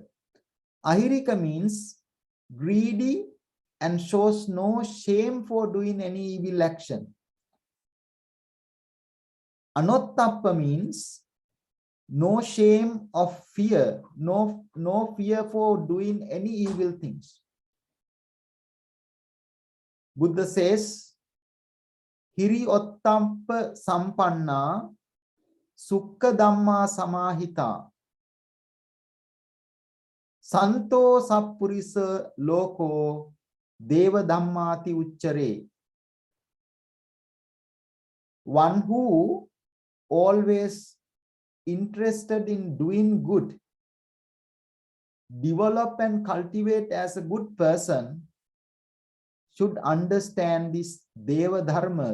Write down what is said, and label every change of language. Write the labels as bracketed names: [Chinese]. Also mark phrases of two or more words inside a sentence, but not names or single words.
[English] Ahirika means greedy and shows no shame for doing any evil action. Anottappa means no shame of fear, no fear for doing any evil things. Buddha says, [Pali] Hiri ottampa sampanna sukha dhamma samahita santo sappurisa loko deva dhammati uchchare. [English] One who always interested in doing good, develop and cultivate as a good person, should understand this [Pali] Deva Dharma.